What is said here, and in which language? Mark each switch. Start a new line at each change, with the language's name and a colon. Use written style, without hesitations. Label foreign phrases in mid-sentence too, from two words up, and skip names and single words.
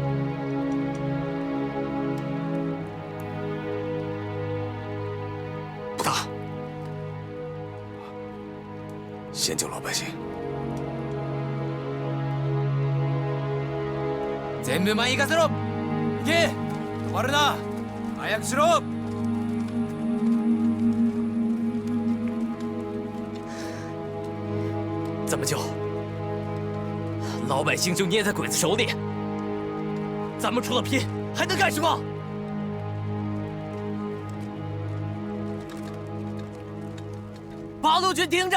Chinese: 不打。先救老百姓。
Japanese: 全部前行かせろ。行け。止まるな。早くしろ。
Chinese: 怎么救？老百姓就捏在鬼子手里。咱们除了拼，还能干什么？八路军听着。